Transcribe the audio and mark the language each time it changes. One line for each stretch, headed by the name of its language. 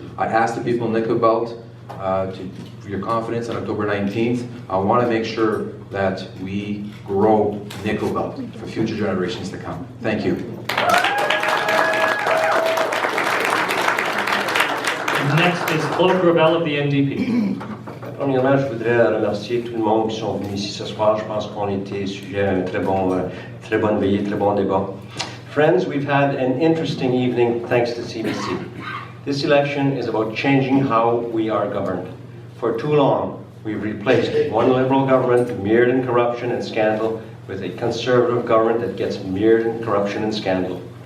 English: I ask the people in Nickel Belt for your confidence on October 19th. I want to make sure that we grow Nickel Belt for future generations to come. Thank you. Next is Claude Gravel of the NDP.
French: Premièrement, je voudrais remercier tout le monde qui sont venus ici ce soir. Je pense qu'on était sujet à un très bonne veillée, très bon débat.
English: Friends, we've had an interesting evening thanks to CBC. This election is about changing how we are governed. For too long, we've replaced one Liberal government mired in corruption and scandal with a Conservative government that gets mired in corruption and scandal.